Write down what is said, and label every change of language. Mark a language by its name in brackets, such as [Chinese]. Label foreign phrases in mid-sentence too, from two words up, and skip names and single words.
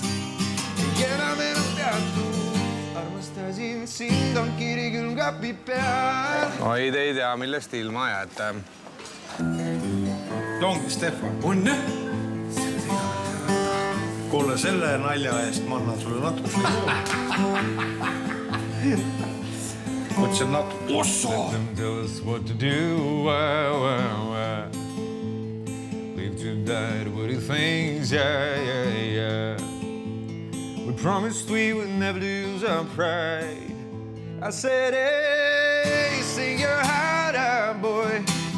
[Estonian] Ei enam peatu, armastasin sind, on kiri külmkapi peal. Oi, te ei tea, millest ilma jääte. Ongi Stefan. On, jah? Kuule, selle nalja eest ma annan sulle natuke Mõtlesin natuke. Ossa! [English] Tell us what to do, Leave to die what he thinks, yeah. We promised we would never lose our pride. I said, hey, sing your heart out, boy.